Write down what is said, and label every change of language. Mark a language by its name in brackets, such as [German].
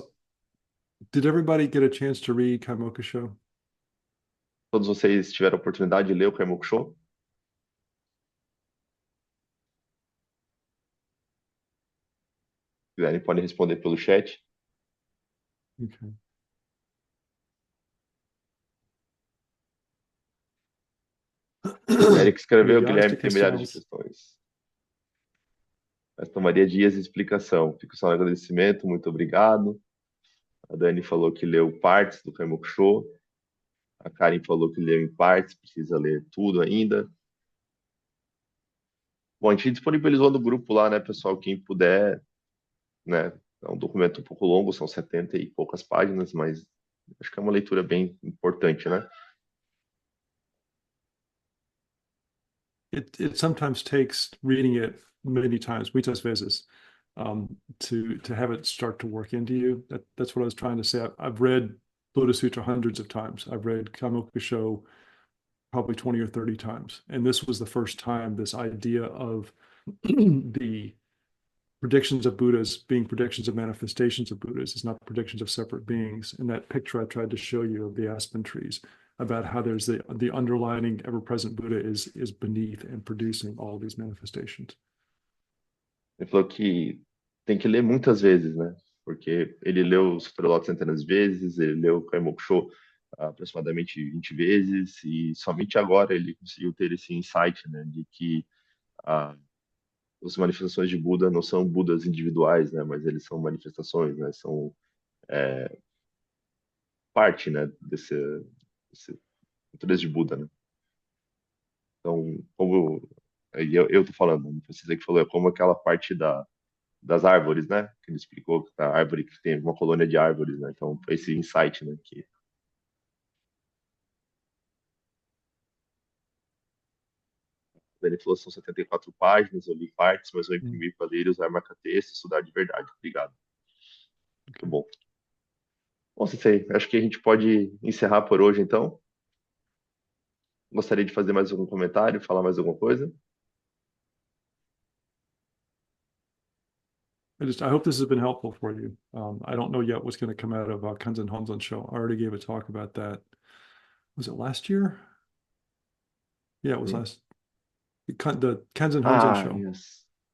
[English] does did everybody get a chance to read Kaimoku Sho? [Portuguese] Todos vocês tiveram a oportunidade de ler o Kaimoku Sho? Se quiserem, podem responder pelo chat. [English] Okay. [Portuguese] Eric escreveu, Milhares de Guilherme tem milhares de questões. questões. Mas tomaria dias de explicação. Fico só no agradecimento, muito obrigado. A Dani falou que leu partes do Kaimoku Sho. A Karen falou que leu em partes, precisa ler tudo ainda. Bom, a gente disponibilizou no grupo lá, né, pessoal? Quem puder, né? É um documento um pouco longo, são 70 e poucas páginas, mas acho que é uma leitura bem importante, né? [English] It sometimes takes reading it many times, [Portuguese] muitas vezes, [English] to have it start to work into you. That's what I was trying to say. I've read Buddha Sutra hundreds of times. I've read Kaimoku Sho probably 20 or 30 times. And this was the first time this idea of the predictions of Buddhas being predictions of manifestations of Buddhas is not predictions of separate beings. In that picture I tried to show you of the aspen trees, about how there's the underlying ever-present Buddha is beneath and producing all these manifestations. [Portuguese] Ele falou que tem que ler muitas vezes, né? Porque ele leu o Sutra Lotus centenas de vezes, ele leu o Kaimoku Sho aproximadamente 20 vezes, e somente agora ele conseguiu ter esse insight, né? De que as manifestações de Buda não são Budas individuais, né? Mas eles são manifestações, né? São parte, né? Desse natureza de Buda, né? Então, como eu tô falando, não precisa que falou, é como aquela parte das árvores, né? Que ele explicou que a árvore que tem uma colônia de árvores, né? Então, foi esse insight, né? Que ele falou são 74 páginas, eu li partes, mas eu imprimi para ler, usar marca-texto, estudar de verdade. Obrigado. Muito bom. Bom, Sensei, acho que a gente pode encerrar por hoje, então. Gostaria de fazer mais algum comentário, falar mais alguma coisa? [English] I hope this has been helpful for you. I don't know yet what's going to come out of Kanzen Honzon show. I already gave a talk about that. Was it last year? Yeah, it was last. The Kanzen Honzon show. Yes.